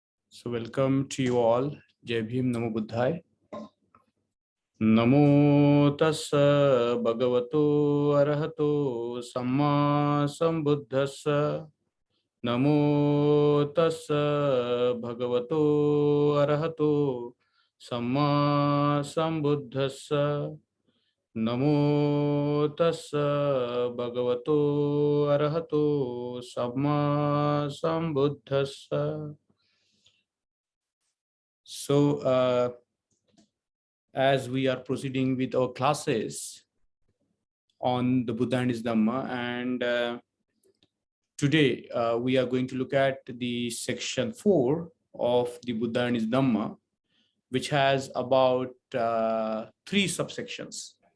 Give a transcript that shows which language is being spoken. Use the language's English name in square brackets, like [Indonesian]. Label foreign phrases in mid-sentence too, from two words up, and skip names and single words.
[English] So welcome to you all. [Hindi] Jai Bhim, [Pali] Namo Buddhaya. Namo tassa bhagavato arahato samma sambuddhassa. Namo tassa bhagavato arahato samma sambuddhassa. Namo tassa bhagavato arahato samma sambuddhassa. [English] So, as we are proceeding with our classes on the Buddha and his Dhamma, and today we are going to look at the section 4 of the Buddha and his Dhamma, which has about 3 subsections.